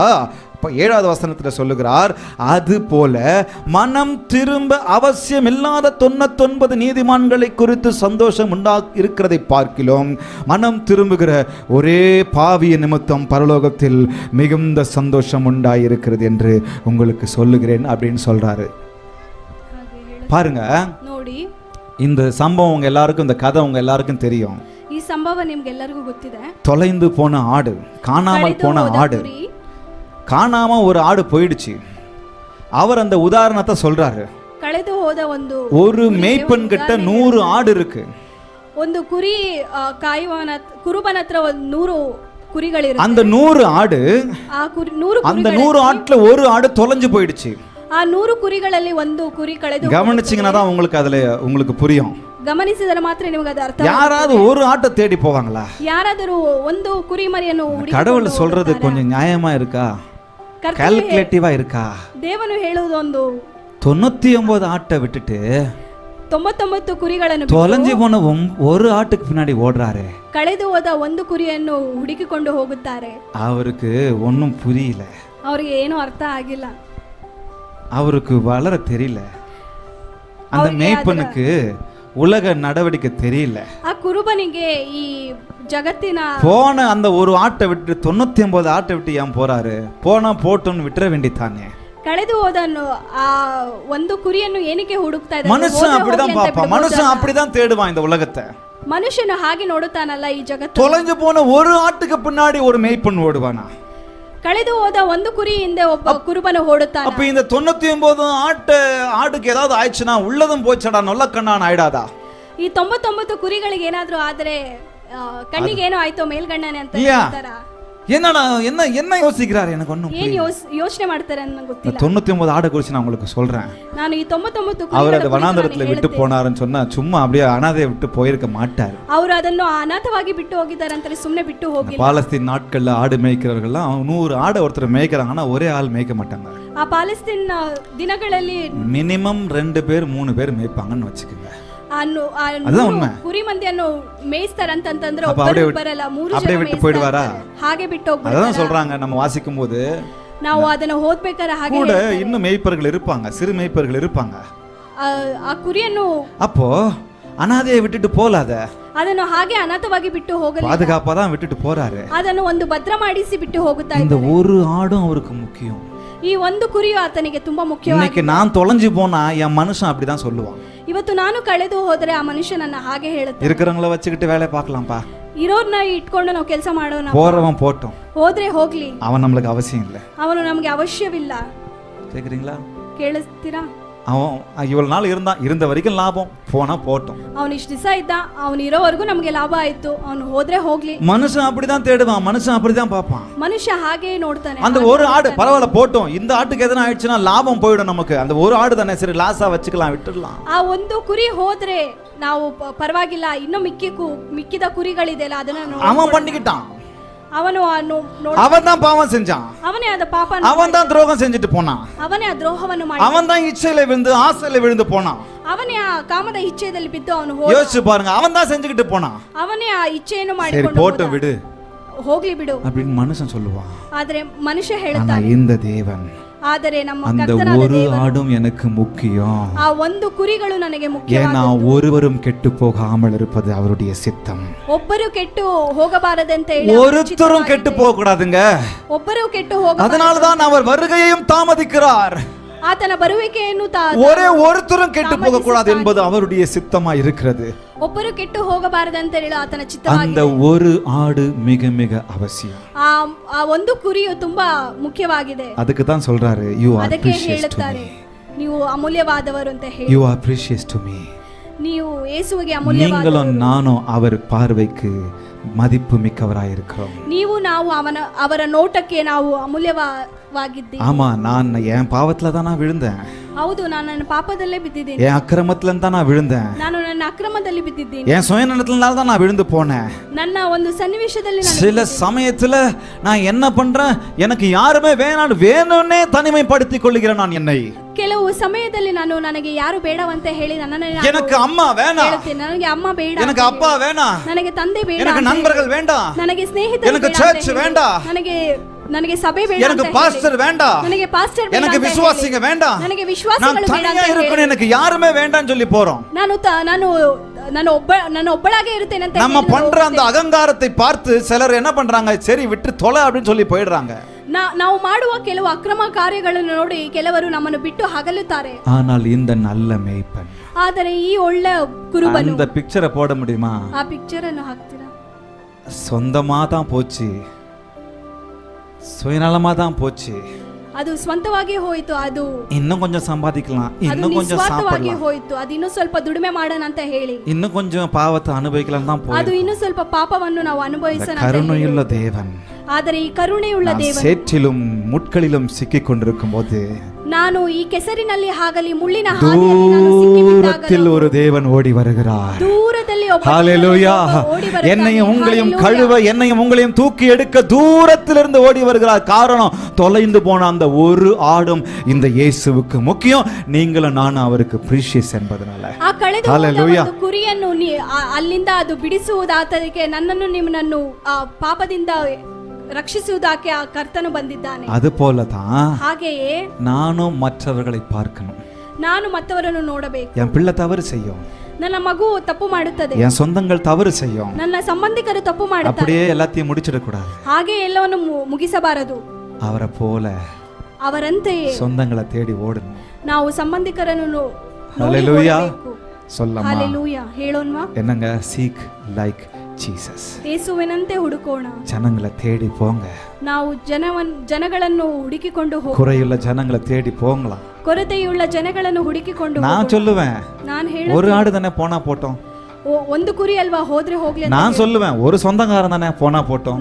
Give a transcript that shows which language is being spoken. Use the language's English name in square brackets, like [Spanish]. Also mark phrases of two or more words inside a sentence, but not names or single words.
[Tamil] 7வது வசனத்தில் சொல்லுகிறார், அது போல மனம் திரும்ப அவசியம் இல்லாத 99 நீதிமான்களை குறித்து சந்தோஷம் இருக்கிறதை பார்க்கிறோம். மனம் திரும்புகிற ஒரே பாவிய நிமித்தம் பரலோகத்தில் மிகுந்த சந்தோஷம் உண்டாயிருக்கிறது என்று உங்களுக்கு சொல்லுகிறேன் அப்படின்னு சொல்றாரு. பாருங்க, இந்த சம்பவம் உங்க எல்லாருக்கும், இந்த கதை உங்க எல்லாருக்கும் தெரியும். [Kannada] ಈ ಸಂಭವ ನಿಮಗೆ ಎಲ್ಲರಿಗೂ ಗೊತ್ತಿದೆ. [Tamil] தொலைந்து போன ஆடு, காணாமல் போன ஆடு. காணாம ஒரு ஆடு போயிடுச்சு. அவர் அந்த உதாரணத்தை சொல்றாரு. [Kannada] ಕಳೆದು ಹೋದ [Tamil] ஒரு மேய்ப்பன் கிட்ட 100 ஆடு இருக்கு. [Kannada] ಒಂದು ಕುರಿ ಕುರುಬನ ಹತ್ರ 100 ಕುರಿಗಳಿರುತ್ತೆ. [Tamil] அந்த 100 ஆடு, அந்த 100 ஆட்டுல ஒரு ஆடு தொலைஞ்சு போயிடுச்சு. [Kannada] ಆ 100 ಕುರಿಗಳಲ್ಲಿ ಒಂದು ಕುರಿ ಕಳೆದು. [Tamil] கவனிச்சீங்கன்னா தான் உங்களுக்கு புரியும். [Kannada] ಗಮನಿಸಿದರೆ ಮಾತ್ರ ನಿಮಗೆ ಅದು ಅರ್ಥ. [Tamil] யாராவது ஒரு ஆட்டை தேடி போவாங்களா? [Kannada] ಯಾರಾದರೂ ಒಂದು ಕುರಿ ಮರಿಯನ್ನು [Tamil] கடவுள் சொல்றது கொஞ்சம் நியாயமா இருக்கா? கால்குலேட்டிவா இருக்கா? [Kannada] ದೇವನು ಹೇಳುವುದು ಒಂದು [Tamil] 99 ஆட்டை விட்டுட்டு [Kannada] 99 ಕುರಿಗಳನ್ನು [Tamil] தொலைஞ்சு போன ஒரு ஆட்டுக்கு பின்னாடி ஓடுறாரு. [Kannada] ಕಳೆದು ಹೋದ ಒಂದು ಕುರಿಯನ್ನು ಹುಡುಕಿಕೊಂಡು ಹೋಗುತ್ತಾರೆ. [Tamil] அவருக்கு ஒன்னும் புரியல. [Kannada] ಅವರಿಗೆ ಏನು ಅರ್ಥ ಆಗಿಲ್ಲ. [Tamil] அவருக்கு வளர தெரியல. அந்த மேய்ப்பனுக்கு உலக நடவடிக்கை தெரியல. [Kannada] ಆ ಕುರುಬನಿಗೆ ಈ ಜಗತ್ತಿನ [Tamil] போன அந்த ஒரு ஆட்டை விட்டு 99 ஆட்டை விட்டு ஏன் போறாரு? போனா போட்டோன்னு விட்டுற வேண்டித்தானே. [Kannada] ಕಳೆದು ಹೋದನ್ನು ಆ ಒಂದು ಕುರಿಯನ್ನು ಏನಕ್ಕೆ ಹುಡುಕ್ತಾ ಇದ್ದಾನೆ? [Tamil] மனுஷன் அப்படிதான் பாப்பான், மனுஷன் அப்படிதான் தேடுவான் இந்த உலகத்தை. [Kannada] ಮನುಷ್ಯನು ಹಾಗೆ ನೋಡುತ್ತಾನಲ್ಲ ಈ ಜಗತ್ತು. [Tamil] தொலைஞ்சு போன ஒரு ஆட்டுக்கு பின்னாடி ஒரு மேய்ப்பன் ஓடுவானா? [Kannada] ಕಳೆದು ಹೋದ ಒಂದು ಕುರಿ ಹಿಂದೆ ಒಬ್ಬ ಕುರುಬನು ಓಡುತ್ತಾನೆ. [Tamil] அப்ப இந்த 99 ஆட்டுக்கு ஏதாவது ஆயிடுச்சுன்னா உள்ளதும் போச்சடா நொல்ல கண்ணான் ஆயிடாதா? [Kannada] ಈ 99 ಕುರಿಗಳಿಗೆ ಏನಾದ್ರೂ ಆದ್ರೆ ಕಣ್ಣಿಗೆ ಏನೋ ಆಯ್ತೋ ಮೇಲ್ಗಣ್ಣನೆ ಅಂತ ಹೇಳ್ತಾರ. [Tamil] என்னடா என்ன யோசிக்கிறாரு? எனக்கு ஒண்ணும் [Kannada] ಏನ್ ಯೋಚನೆ ಮಾಡ್ತಾರೆ ಅಂತ ನಂಗೆ ಗೊತ್ತಿಲ್ಲ. [Tamil] 99 ஆடை குறித்து நான் உங்களுக்கு சொல்றேன். [Kannada] ನಾನು ಈ 99 [Tamil] அவர் அதை வனாந்தரத்துல விட்டு போனாருன்னு சொன்னா சும்மா அப்படியே அனாதையை விட்டு போயிருக்க மாட்டார். [Kannada] ಅವರು ಅದನ್ನು ಅನಾಥವಾಗಿ ಬಿಟ್ಟು ಹೋಗಿದ್ದಾರೆ ಅಂತ ಸುಮ್ಮನೆ ಬಿಟ್ಟು ಹೋಗಿಲ್ಲ. [Tamil] பாலஸ்தீன் நாட்கள்ல ஆடு மேய்க்கிறவர்கள்லாம் 100 ஆடை ஒருத்தர் மேய்க்கிறாங்கன்னா ஒரே ஆள் மேய்க்க மாட்டாங்க. [Kannada] ಆ ಪಾಲೆಸ್ತீನ್ ದಿನಗಳಲ್ಲಿ [Tamil] மினிமம் 2 பேர் 3 பேர் மேய்ப்பாங்கன்னு வச்சுக்கோங்க. [Kannada] ಅನ್ನು ಕುರಿ ಮಂದಿಯನ್ನು ಮೇಯಿಸ್ತಾರಂತಂದ್ರೆ ಒಬ್ಬರು ಬರಲ್ಲ, 3 ಜನ [Tamil] ಬಿಟ್ಟು போய்டுவாரா? [Kannada] ಹಾಗೆ ಬಿಟ್ಟು ಹೋಗ್ತಾರೆ. [Tamil] அதான் சொல்றாங்க நம்ம வாசிக்கும் போது. [Kannada] ನಾವು ಅದನ್ನ ಓದಬೇಕಾದ್ರೆ ಹಾಗೆ [Tamil] கூட இன்னும் மேய்ப்பர்கள் இருப்பாங்க, சிறு மேய்ப்பர்கள் இருப்பாங்க. [Kannada] ಆ ಕುರಿಯನ್ನು [Tamil] அப்போ அனாதையை விட்டுட்டு போலாத, [Kannada] ಅದನ್ನು ಹಾಗೆ ಅನಾಥವಾಗಿ ಬಿಟ್ಟು ಹೋಗಲಿಲ್ಲ, [Tamil] பாதுகாப்பா தான் விட்டுட்டு போறாரு. [Kannada] ಅದನ್ನು ಒಂದು ಭದ್ರ ಮಾಡಿಸಿ ಬಿಟ್ಟು ಹೋಗುತ್ತಾ [Tamil] இந்த ஒரு ஆடும் அவருக்கு முக்கியம். [Kannada] ಈ ಒಂದು ಕುರಿಯು ಆತನಿಗೆ ತುಂಬಾ ಮುಖ್ಯವಾಗಿದೆ. [Tamil] இன்னைக்கு நான் தொலைஞ்சு போனா என் மனுஷன் அப்படிதான் சொல்லுவான். [Kannada] ಇವತ್ತು ನಾನು ಕಳೆದು ಹೋದ್ರೆ ಆ ಮನುಷ್ಯನನ್ನ ಹಾಗೆ ಹೇಳುತ್ತೆ. [Tamil] இருக்கிறவங்கள வச்சுக்கிட்டு வேலை பார்க்கலாம்ப்பா, [Kannada] ಇರೋರ್ನ ಇಟ್ಕೊಂಡು ನಾವು ಕೆಲಸ ಮಾಡೋಣ, [Tamil] போறவன் போட்டும், [Kannada] ಹೋದ್ರೆ ಹೋಗ್ಲಿ, [Tamil] அவன் நம்மளுக்கு அவசியம் இல்லை. [Kannada] ಅವನು ನಮಗೆ ಅವಶ್ಯವಿಲ್ಲ. [Tamil] கேக்குறீங்களா? [Kannada] ಕೇಳಿಸ್ತೀರಾ? [Tamil] அவன் இவ்வளவு நாள் இருந்த வரைக்கும் லாபம், போனா போட்டும். [Kannada] ಅವನು ಇಷ್ಟು ದಿವಸ ಇದ್ದ, ಅವನು ಇರೋವರೆಗೂ ನಮಗೆ ಲಾಭ ಆಯ್ತು, ಅವನು ಹೋದ್ರೆ ಹೋಗ್ಲಿ. [Tamil] மனுஷன் அப்படிதான் தேடுவான், மனுஷன் அப்படிதான் பார்ப்பான். [Kannada] ಮನುಷ್ಯ ಹಾಗೆ ನೋಡ್ತಾನೆ. [Tamil] அந்த ஒரு ஆடு பரவாயில்ல போட்டும், இந்த ஆட்டுக்கு எதனா ஆயிடுச்சுன்னா லாபம் போயிடும் நமக்கு, அந்த ஒரு ஆடு தானே சரி லாஸா வச்சுக்கலாம், விட்டுடலாம். [Kannada] ಆ ಒಂದು ಕುರಿ ಹೋದ್ರೆ ನಾವು ಪರವಾಗಿಲ್ಲ, ಇನ್ನು ಮಿಕ್ಕಿದ ಕುರಿಗಳಿದೆಯಲ್ಲ ಅದನ್ನ [Tamil] அவன் பண்ணிக்கிட்டான். அவன் தான் பாவம் செஞ்சான், அவனே அந்த பாப்பா, அவன் தான் துரோகம் செஞ்சுட்டு போனான், [Kannada] அவனே ಆ ದ್ರೋಹವನ್ನು ಮಾಡಿ, [Tamil] அவன் தான் இச்சையில விழுந்து ஆசையில விழுந்து போனான், [Kannada] ಅವನೇ ಆ ಕಾಮದ ಇಚ್ಛೆಯಲ್ಲಿ ಬಿದ್ದು ಅವನು [Tamil] யோசிச்சு பாருங்க, அவன் தான் செஞ்சுக்கிட்டு போனான். [Kannada] ಅವನೇ ಆ ಇಚ್ಛೆಯನ್ನು [Tamil] சரி [Kannada] ಮಾಡಿಕೊಂಡು [Tamil] போட்டு விடு, [Kannada] ಹೋಗ್ಲಿ ಬಿಡು [Tamil] அப்படின்னு மனுஷன் சொல்லுவான். [Kannada] ಆದ್ರೆ ಮನುಷ್ಯ [Tamil] ஆனா [Kannada] ಹೇಳ್ತಾನೆ, [Tamil] இந்த தேவன், [Kannada] ಆದರೆ ನಮ್ಮ [Tamil] அந்த [Kannada] ಕರ್ತನಾದ [Tamil] ஒரு [Kannada] ದೇವರು, [Tamil] ஆடும் எனக்கு முக்கியம், [Kannada] ಆ ಒಂದು ಕುರಿಗಳು ನನಗೆ [Tamil] ஏன்னா [Kannada] ಮುಖ್ಯವಾದದ್ದು. [Tamil] ஒருவரும் கெட்டு போகாமல் இருப்பது அவருடைய சித்தம். [Kannada] ಒಬ್ಬರು ಕೆಟ್ಟು ಹೋಗಬಾರದಂತ ಹೇಳಿ [Tamil] ஒருத்தரும் கெட்டு போக கூடாதுங்க, [Kannada] ಒಬ್ಬರು ಕೆಟ್ಟು ಹೋಗ, [Tamil] அதனால்தான் அவர் வருகையையும் தாமதிக்கிறார். [Kannada] ಆತನ ಬರುವಿಕೆಯನ್ನು [Tamil] ஒரே ஒருத்தரும் கெட்டு போக கூடாது என்பது அவருடைய சித்தமா இருக்கிறது. [Kannada] ಒಬ್ಬರು ಕೆಟ್ಟು ಹೋಗಬಾರದಂತ ಹೇಳಿ ಆತನ ಚಿತ್ತವಾಗಿದೆ. [Tamil] அந்த ஒரு ஆடு மிக மிக அவசியம். [Kannada] ಆ ಒಂದು ಕುರಿಯು ತುಂಬಾ ಮುಖ್ಯವಾಗಿದೆ. [Tamil] ಅದಕ್ಕೆ தான் சொல்றாரு, [English] you are [Kannada] ಅದಕ್ಕೆ [English] precious to [Kannada] ಹೇಳುತ್ತಾರೆ, [English] me, [Kannada] ನೀವು ಅಮೂಲ್ಯವಾದವರು ಅಂತ ಹೇಳಿ. [English] you are precious to me. [Kannada] ನೀವು ಯೇಸುವಿಗೆ ಅಮೂಲ್ಯವಾದವರು. [Tamil] நீங்களும் நானும் அவர் பார்வைக்கு மதிப்பு மிக்கவராயிருக்கிறோம். [Kannada] ನೀವು ನಾವು ಅವರ ನೋಟಕ್ಕೆ ನಾವು ಅಮೂಲ್ಯವಾಗಿದ್ದೀವಿ. [Tamil] ஆமா, நான் என் பாவத்துல தான் நான் விழுந்தேன். [Kannada] ಹೌದು, ನಾನು ನನ್ನ ಪಾಪದಲ್ಲೇ ಬಿದ್ದಿದ್ದೀನಿ. [Tamil] என் அக்கிரமத்துல தான் நான் விழுந்தேன். [Kannada] ನಾನು ನನ್ನ ಅಕ್ರಮದಲ್ಲಿ ಬಿದ್ದಿದ್ದೀನಿ. [Tamil] என் சுயநலத்தினால தான் நான் விழுந்து போனேன். [Kannada] ನನ್ನ ಒಂದು ಸನ್ನಿವೇಶದಲ್ಲಿ ನಾನು [Tamil] சில சமயத்துல நான் என்ன பண்றேன், எனக்கு யாருமே வேணும்னே தனிமைப்படுத்திக் கொள்கிறேன் நான் என்னை. [Kannada] ಕೆಲವು ಸಮಯದಲ್ಲಿ ನಾನು ನನಗೆ ಯಾರು ಬೇಡವಂತ ಹೇಳಿ ನನ್ನನ್ನು [Tamil] எனக்கு அம்மா வேணாம், [Kannada] ನನಗೆ ಅಮ್ಮ ಬೇಡ, [Tamil] எனக்கு அப்பா வேணாம், [Kannada] ನನಗೆ ತಂದೆ ಬೇಡ, [Tamil] எனக்கு நண்பர்கள் வேண்டாம், [Kannada] ನನಗೆ ಸ್ನೇಹಿತರು [Tamil] எனக்கு [Kannada] ಬೇಡ, [Tamil] சர்ச் வேண்டாம், [Kannada] ನನಗೆ ಸಭೆ ಬೇಡ, [Tamil] எனக்கு பாஸ்டர் வேண்டாம், [Kannada] ನನಗೆ ಪಾಸ್ಟರ್ ಬೇಡ, [Tamil] எனக்கு விசுவாசிங்க வேண்டாம், [Kannada] ನನಗೆ [Tamil] நான் [Kannada] ವಿಶ್ವಾಸಿಗಳು ಬೇಡ [Tamil] தனியா [Kannada] ಅಂತ [Tamil] இருக்கணும், எனக்கு யாருமே வேண்டாம்னு சொல்லி போறோம். [Kannada] ನಾನು ಒಬ್ಬಳಾಗೆ ಇರುತ್ತೇನೆ ಅಂತ [Tamil] நம்ம பண்ற அந்த அகங்காரத்தை பார்த்து சிலர் என்ன பண்றாங்க, சரி விட்டு தொலை அப்படின்னு சொல்லி போயிடுறாங்க. [Kannada] ನಾವು ಮಾಡುವ ಕೆಲವು ಅಕ್ರಮ ಕಾರ್ಯಗಳನ್ನು ನೋಡಿ ಕೆಲವರು ನಮ್ಮನ್ನು ಬಿಟ್ಟು ಹಗಲುತ್ತಾರೆ. [Tamil] ஆனால் இந்த நல்ல மேய்ப்பன், [Kannada] ಆದರೆ ಈ ಒಳ್ಳೆ ಕುರುಬನು, [Tamil] அந்த பிக்சரை போட முடியுமா? [Kannada] ಆ ಪಿಕ್ಚರ್ ಅನ್ನು ಹಾಕ್ತೀರಾ? [Tamil] சொந்தமா தான் போச்சு, சுயநலமா தான் போச்சு, [Kannada] ಅದು ಸ್ವಂತವಾಗಿ ಹೋಯಿತು, ಅದು [Tamil] இன்னும் கொஞ்சம் சம்பாதிக்கலாம், இன்னும் கொஞ்சம் [Kannada] ಸ್ವಾರ್ಥವಾಗಿ [Tamil] சாப்பிடலாம், [Kannada] ಹೋಯಿತು, ಅದು ಇನ್ನೂ ಸ್ವಲ್ಪ ದುಡಿಮೆ ಮಾಡೋಣ ಅಂತ ಹೇಳಿ [Tamil] இன்னும் கொஞ்சம் பாவத்தை அனுபவிக்கலாம் தான் [Kannada] ಅದು [Tamil] போய். [Kannada] ಇನ್ನೂ ಸ್ವಲ್ಪ ಪಾಪವನ್ನು ನಾವು ಅನುಭವಿಸೋಣ ಅಂತ ಹೇಳಿ. [Tamil] கருணையுள்ள தேவன், [Kannada] ಆದರೆ ಈ ಕರುಣೆಯುಳ್ಳ ದೇವರು, [Tamil] சேற்றிலும் முட்களிலும் சிக்கிக் கொண்டிருக்கும் போது [Kannada] ನಾನು ಈ ಕೆಸರಿನಲ್ಲಿ ಆಗಲಿ ಮುಳ್ಳಿನ ಹಾದಿಯಲ್ಲಿ ನಾನು ಸಿಕ್ಕಿಬಿದ್ದಾಗ [Tamil] தூரத்தில் ஒரு தேவன் ஓடி வருகிறார். [Kannada] ದೂರದಲ್ಲಿ ಒಬ್ಬ [Tamil] ஹalleluya, [Kannada] ಓಡಿ ಬರುತ್ತಾನೆ. [Tamil] என்னையும் உங்களையும் Hallelujah. கழுவ, என்னையும் உங்களையும் தூக்கி எடுக்க தூரத்திலிருந்து ஓடி வருகிறார். காரணம், தொலைந்து போன அந்த ஒரு ஆடும் இந்த இயேசுவுக்கு முக்கியம், நீங்களும் நானும் அவருக்கு precious என்பதனால. [Kannada] ಆ ಕಳೆದು ಹೋದ ಒಂದು ಕುರಿಯನ್ನು ಅಲ್ಲಿಂದ ಅದು ಬಿಡಿಸುವುದಾತಕ್ಕೆ ನನ್ನನ್ನು ನಿಮ್ಮನ್ನು ಪಾಪದಿಂದ ರಕ್ಷಿಸುವುದಕ್ಕೆ ಆ ಕರ್ತನು ಬಂದಿದ್ದಾನೆ. [Tamil] அது போலதான் [Kannada] ಹಾಗೆಯೇ [Tamil] நானும் மற்றவர்களை பார்க்கணும். [Kannada] ನಾನು ಮತ್ತವರನ್ನು ನೋಡಬೇಕು. [Tamil] என் பிள்ளை தவறு செய்யும், [Kannada] ನನ್ನ ಮಗು ತಪ್ಪು ಮಾಡುತ್ತದೆ, [Tamil] என் சொந்தங்கள் தவறு செய்யும். [Kannada] ನನ್ನ ಸಂಬಂಧಿಕರು ತಪ್ಪು ಮಾಡುತ್ತಾರೆ. [Tamil] அப்படியே எல்லாத்தையும் முடிச்சிடக்கூடாது. [Kannada] ಹಾಗೆ ಎಲ್ಲವನ್ನು ಮುಗಿಸಬಾರದು. [Tamil] அவரை போல [Kannada] ಅವರಂತೆಯೇ [Tamil] சொந்தங்களை தேடி ஓடணும். [Kannada] ನಾವು ಸಂಬಂಧಿಕರನ್ನು [Tamil] ஹalleluya சொல்லமா. [Kannada] ஹalleluya ಹೇಳೋಣವಾ? [Tamil] என்னங்க [English] seek like Jesus. [Kannada] ಯೇಸುವಿನಂತೆ ಹುಡುಕೋಣ. [Tamil] ஜனங்களை தேடி போங்க. [Kannada] ನಾವು ಜನಗಳನ್ನು ಹುಡುಕಿಕೊಂಡು ಹೋಗೋಣ. [Tamil] குறையுள்ள ஜனங்களை தேடி போங்கலாம். [Kannada] ಕೊರತೆಯುಳ್ಳ ಜನಗಳನ್ನು ಹುಡುಕಿಕೊಂಡು [Tamil] நான் சொல்லுவேன், [Kannada] ನಾನು [Tamil] ஒரு ஆடு தானே போனா போட்டோம். [Kannada] ಒಂದು ಕುರಿ ಅಲ್ವಾ, ಹೋದ್ರೆ ಹೋಗ್ಲಿ ಅಂತ. [Tamil] நான் சொல்லுவேன், ஒரு சொந்தக்காரன் தானே போனா போட்டோம்.